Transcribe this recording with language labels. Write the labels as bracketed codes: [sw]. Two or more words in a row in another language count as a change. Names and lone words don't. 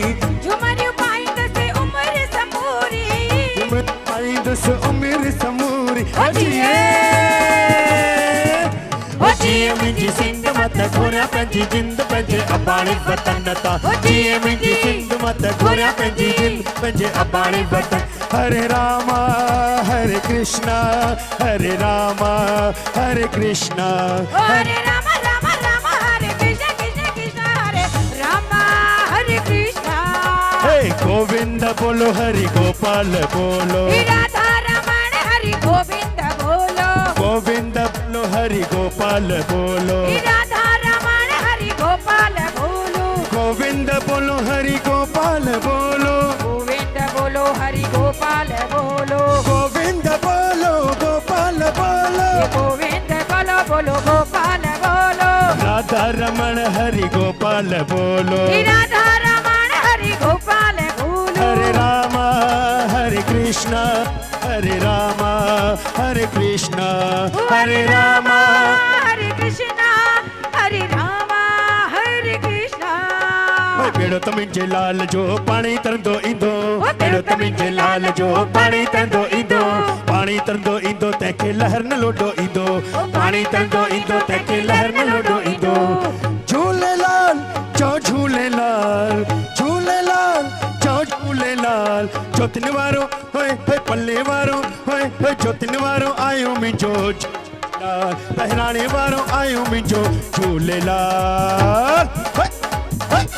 [sd] झुमरियूं पाईंदसि उमिरि समूरी झुमर पाईंदसि उमिरि समूरी जिए मुंहिंजी सिंध मत गोरिया पंहिंजी जिंद पंहिंजे अबाणी वतन तां जिए मुंहिंजी सिंध मत गोरिया पंहिंजी जिंद पंहिंजे अबाणी वतन हरे रामा हरे कृष्णा हरे रामा हरे कृष्णा [hi] हरे रामा रामा रामा हरे कृष्णा कृष्णा कृष्णा हरे रामा हरे कृष्णा हे गोविंद बोलो हरि गोपाल बोलो राधा रमण हरि गोविंद बोलो गोविंद बोलो हरि गोपाल बोलो राधा रमण हरि गोपाल बोलो गोविंद बोलो हरि गोपाल बोलो गोविंद बोलो हरि गोपाल बोलो गोविंद बोलो गोपाल बोलो गोविंद बोलो बोलो गोपाल बोलो राधा रमण हरि गोपाल बोलो राधा रमण हरि गोपाल बोलो हरे रामा हरे कृष्णा हरे रामा हरे कृष्णा हरे रामा हरे कृष्णा हरे रामा हरे कृष्णा [sd] बेड़ो तमिंजे लाल जो पानी तरंदो इंदो बेड़ो तमिंजे लाल जो पानी तरंदो इंदो पानी तरंदो इंदो तंहिंखे लहर न लोडो इंदो पानी तरंदो इंदो तंहिंखे लहर न लोडो इंदो झूलेलाल चो झूलेलाल झूलेलाल चो झूलेलाल जोतिन वारो होए होए पल्ले वारो होए होए जोतिन वारो आयो मुंहिंजो झूलेलाल बहिराणे वारो आयो मुंहिंजो झूलेलाल होए होए